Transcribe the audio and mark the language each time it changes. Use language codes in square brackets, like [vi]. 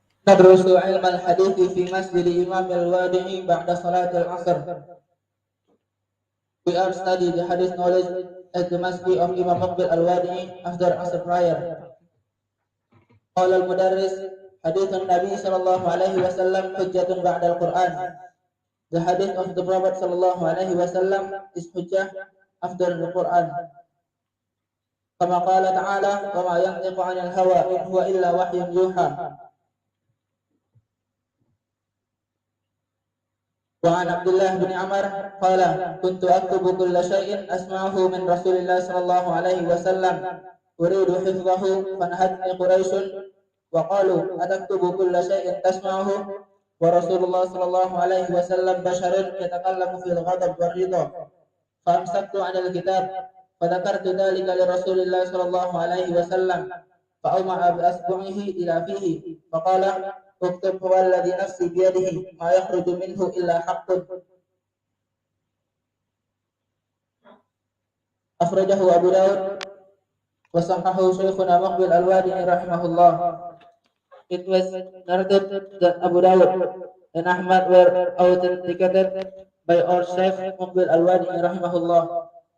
[ar] ندرس علم الحديث في مسجد Imam al-Wadi'i بعد صلاة العصر. [en] We are studying the hadith knowledge at the masjid of Imam Muqbil al-Wadi'i after Asr prayer. [ar] قال المدرس حديث النبي صلى الله عليه وسلم حجة بعد القرآن. [en] The hadith of the Prophet [ar] صلى الله عليه وسلم [en] is hujjah after the Quran. [ar] كما قال تعالى وما ينطق عن الهوى إن هو إلا وحي يوحى. وعن عبد الله بن عمر قال كنت أكتب كل شيء أسمعه من رسول الله صلى الله عليه وسلم أريد حفظه فنهتني قريش وقالوا أتكتب كل شيء تسمعه ورسول الله صلى الله عليه وسلم بشر يتكلم في الغضب والرضا فأمسكت عن الكتاب فذكرت ذلك لرسول الله صلى الله عليه وسلم فأومع بأصبعه إلى فيه فقال اكتب هو الذي نفسي بيده ما يخرج منه إلا حق. أخرجه أبو داود وصححه شيخنا مقبل الوادعي رحمه الله. [en] It was narrated that Abu Dawud and Ahmad were authenticated by our Sheikh Muqbil al-Wadi'i rahimahullah.